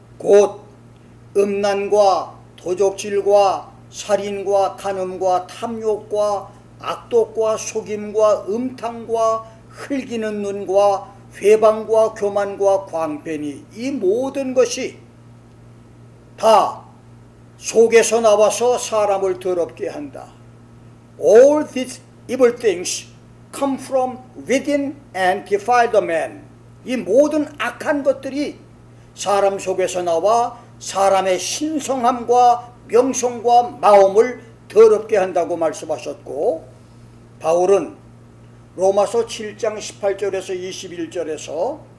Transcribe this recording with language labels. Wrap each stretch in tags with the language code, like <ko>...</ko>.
<ko>곧 음란과 도적질과 살인과 간음과 탐욕과 악독과 속임과 음탕과 흘기는 눈과 회방과 교만과 광변이, 이 모든 것이 다 속에서 나와서 사람을 더럽게 한다.</ko> <en>All these evil things come from within and defile the man.</en> <ko>이 모든 악한 것들이 사람 속에서 나와 사람의 신성함과 명성과 마음을 더럽게 한다고 말씀하셨고, 바울은 로마서 7장 18절에서 21절에서</ko>